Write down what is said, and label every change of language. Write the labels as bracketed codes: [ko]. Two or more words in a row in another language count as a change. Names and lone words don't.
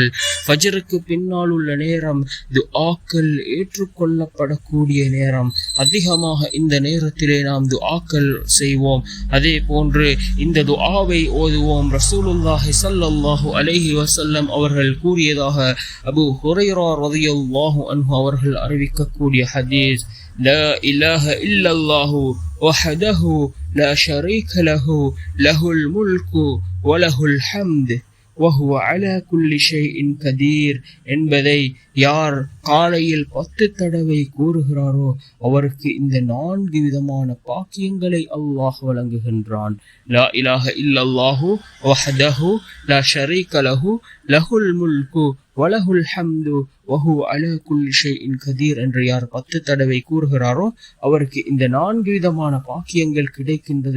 [ta] ஃபஜ்ருக்கு பின்னால் உள்ள நேரம் துஆக்கள் ஏற்றுக்கொள்ளப்படக்கூடிய நேரம். அதிகமாக இந்த நேரத்திலே நாம் துஆக்கள் செய்வோம். அதே போன்று இந்த துஆவை ஓதுவோம். ரசூலுல்லாஹி [ar] صلى الله عليه وسلم [ta] அவர்கள் கூறியதாக அபூ ஹுரைரா [ar] رضي الله عنه [ta] அவர்கள் அறிவிக்கக்கூடிய ஹதீஸ், [ar] لا إله إلا الله وحده لا شريك له له الملك وله الحمد وهو على كل شيء قدير [ta] என்பதை யார் காலையில் 10 தடவை கூறுகிறாரோ அவருக்கு இந்த 4 விதமான பாக்கியங்களை அல்லாஹ் வழங்குகின்றான். [ar] لا إله إلا الله وحده لا شريك له له الملك وله الحمد وهو على كل شيء قدير [ta] என்று யார் 10 தடவை கூறுகிறாரோ அவருக்கு இந்த 4 விதமான பாக்கியங்கள் கிடைக்கின்றது.